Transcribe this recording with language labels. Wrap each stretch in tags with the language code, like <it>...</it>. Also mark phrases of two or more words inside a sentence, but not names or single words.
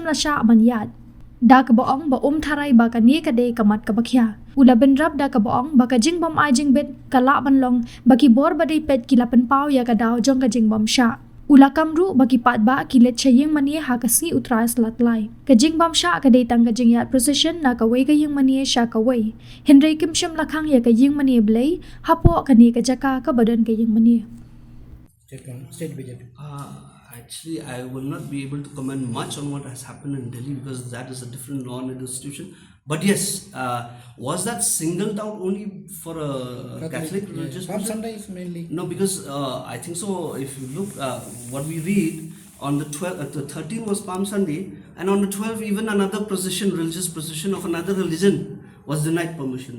<kha>la sha Ïaid da ka boong ba tharai ba ka ni ka de ka mat ka bakhya ula benrap da ka boong ba ka jingbam ai jingbet kala banlong baki bor ba dei pet kilapan pau ya ka daw jong ka jingbam sha ula kamru baki pat ba kilet chayeng mani ha ka si utrai slatlai ka jingbam sha ka de tang ka jingyat Proseshon na ka wei ka yeng mani sha ka wei henry kimsham la Khang ya ka yeng mani blei hapo ka ni ka jaka ka badan ka yeng mani</kha> <en>State BJP. Actually, I will not be able to comment much on what has happened in Delhi because that is a different law and institution. But yes, was that singled out only for a Catholic religious Palm person? Sunday is mainly. No, because I think so. If you look, what we read on the 12th, the 13th was Palm Sunday, and on the 12th, even another procession, religious procession of another religion, was denied permission.</en>